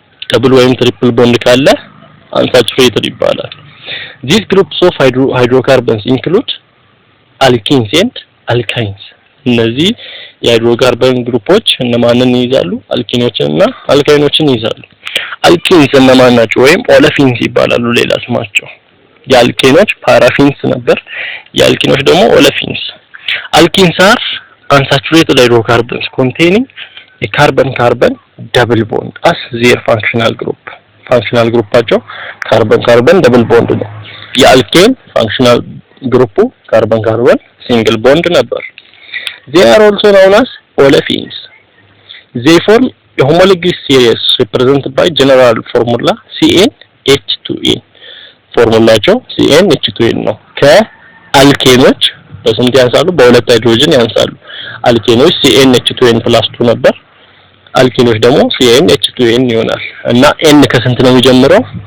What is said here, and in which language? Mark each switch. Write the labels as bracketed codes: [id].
[en] double ወይም triple bond ካለ unsaturated ይባላል። These groups of hydrocarbons include alkenes and alkynes። [am] እነዚህ የሃይድሮካርበን ግሩፖች እነማንን ይይዛሉ? አልኪኖችን እና አልካይኖችን ይይዛሉ። አልኪንስ እነማን ናቸው? ወይም ኦለፊንስ ይባላሉ ሌላ ስማቸው። የአልኬኖች ፓራፊንስ ነበር፣ የአልኪኖች ደግሞ ኦለፊንስ። [en] አልኪንስ are unsaturated hydrocarbons containing a carbon-carbon double bond as their functional group. Functional groupaቸው carbon-carbon double bond ነው። የአልኬን functional group carbon-carbon single bond ነበር። They are also known as olefins. They form a homologous series represented by general formula CnH2n. [am] ፎርሙላቸው CnH2n ነው። ከአልኬኖች በስንት ያንሳሉ? በሁለት ሃይድሮጅን ያንሳሉ። አልኬኖች CnH2n+2 ነበር። አልኬኖች ደግሞ CnH2n ይሆናል። እና n ከስንት ነው የሚጀምረው?